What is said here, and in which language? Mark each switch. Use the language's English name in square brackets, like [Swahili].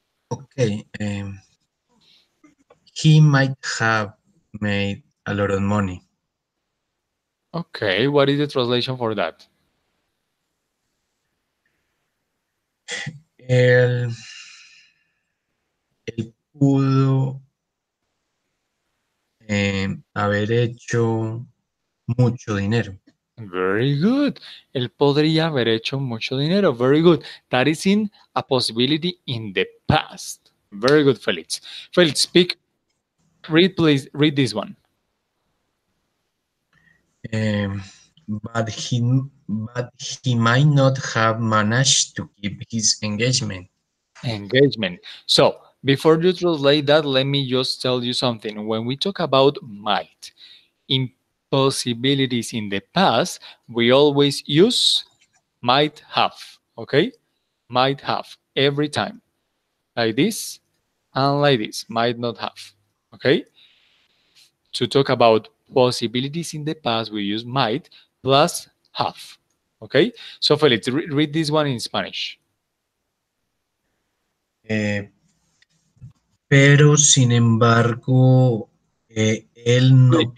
[English] Okay. He might have made a lot of money. Okay, what is the translation for that? [Spanish] Él, él pudo haber hecho mucho dinero. [English] Very good. [Spanish] Él podría haber hecho mucho dinero. [English] Very good. That is in a possibility in the past. Very good, Felix. Felix, speak. Read, please. Read this one. Um, but he might not have managed to keep his engagement. Engagement. So, before you translate that, let me just tell you something. When we talk about might, impossibilities in the past, we always use might have. Okay? Might have every time. Like this and like this. Might not have. Okay? To talk about possibilities in the past, we use might plus have. Okay? So, Felix, read this one in Spanish. [Spanish] Eh, pero sin embargo, él no